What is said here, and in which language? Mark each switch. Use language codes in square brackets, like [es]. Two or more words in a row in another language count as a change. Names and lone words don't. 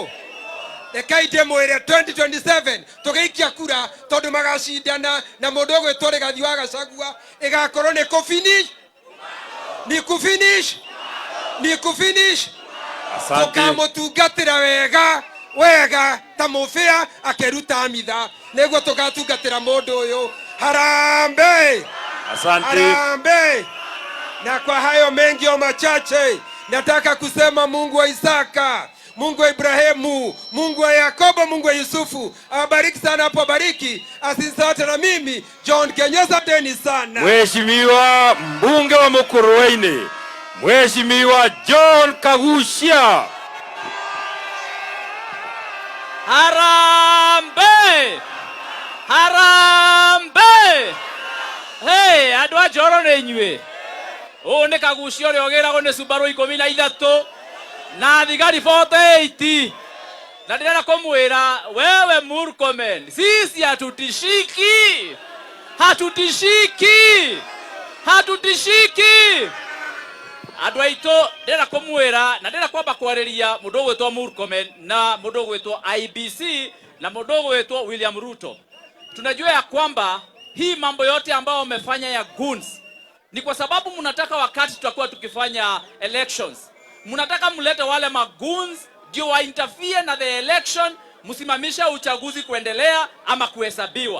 [ki] Rekei ndĩmwĩre 2027 tũgĩikia kura, tondũ magacindana na mũndũ ũgwĩtwo Rigathi wa Gachagua, ĩgakorwo nĩ kũfinish, ni kũfinish, ni kũfinish. Tũkamũtungatĩra wega wega ta mũbĩa akĩruta mitha, nĩguo tũgatungatĩra mũndũ ũyũ. [sw] Harambee! Harambee! Na kwa hayo mengi o machache, nataka kusema Mungu wa Isaka, Mungu wa Ibrahimu, Mungu wa Yakobo, Mungu wa Yusufu awabariki sana hapo, bariki asisate na mimi John Kenyua. Asanteni sana. Mheshimiwa mbunge wa Mukurweini, Mheshimiwa John Kagushia. Harambee! Harambee! [ki] Hey, andũ a Njoro nĩ inyuĩ. Ũũ nĩ Kagushia ũrĩa ũgĩragwo nĩ Subaru 13 na thigari 48. Na ndĩrenda kũmwĩra [sw] wewe Murkomen, sisi hatutishiki. Hatutishiki. Hatutishiki. [ki] Andũ aitũ ndĩrenda kũmwĩra na ndĩrenda kwamba kwarĩria mũndũ ũgwĩtwo Murkomen na mũndũ ũgwĩtwo IBC na mũndũ ũgwĩtwo William Ruto. [sw] Tunajua ya kwamba hii mambo yote ambayo wamefanya ya goons ni kwa sababu mnataka wakati tutakuwa tukifanya elections, mnataka mlete wale magoons ndio wa interfere na [en] the election, [sw] msimamisha uchaguzi kuendelea ama kuhesabiwa.